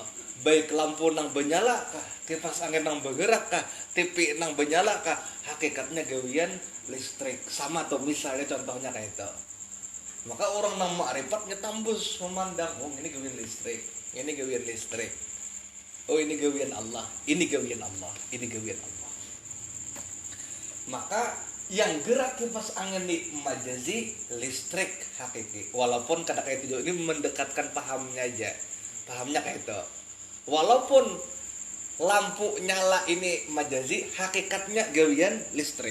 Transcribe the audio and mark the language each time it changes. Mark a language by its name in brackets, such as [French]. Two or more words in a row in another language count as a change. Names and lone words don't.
[Banjar] Baik lampu nang menyala kah, kipas angin nang bergerak kah, TV nang menyala kah, hakikatnya gawian listrik. Sama tuh misalnya contohnya kayak itu. Maka orang nang ma'rifatnya tambus memandang, oh ini gawian listrik, ini gawian listrik. Oh ini gawian Allah, ini gawian Allah, ini gawian Allah. [Indonesian] Maka yang gerak kipas angin di majazi, listrik hakiki. Walaupun kata kayak itu ini mendekatkan pahamnya aja. Pahamnya kayak itu. Walaupun lampu nyala ini majazi, hakikatnya gawian listrik.